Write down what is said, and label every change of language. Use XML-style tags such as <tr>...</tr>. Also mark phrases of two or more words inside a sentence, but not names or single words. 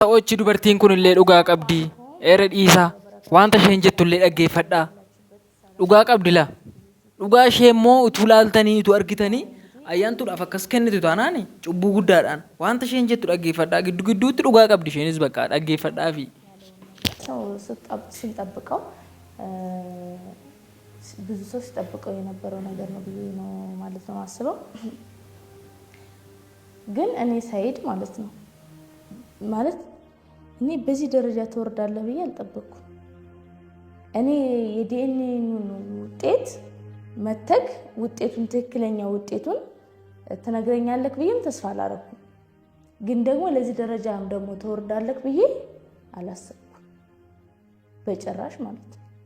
<om>Ochi dubartiin kun illee dhugaa qabdi. Eera dhiisaa wanta isheen jettu illee dhaggeeffadhaa. Dhugaa qabdi laa. Dhugaa ishee immoo utuu laaltanii utuu argitanii ayyaantuudhaaf akkas kennitu taanaani cubbuu guddaadhaan wanta isheen jettu dhaggeeffadhaa. Giddu gidduutti dhugaa qabdi isheenis bakka dhaggeeffadhaa fi</om> <am>ሰው ሲጠብቀው ብዙ ሰው ሲጠብቀው የነበረው ነገር ነው ብዬ ነው ማለት ነው አስበው። ግን እኔ ሳይድ ማለት ነው ማለት እኔ በዚህ ደረጃ ተወርዳለህ ብዬ አልጠበቅኩም። እኔ የዲኤንኤ ውጤት መተክ ውጤቱን ትክክለኛ ውጤቱን ተነግረኛለህ ብዬም ተስፋ አላረኩም። ግን ደግሞ ለዚህ ደረጃም ደግሞ ተወርዳለህ ብዬ አላሰብኩም በጭራሽ ማለት ነው።</am>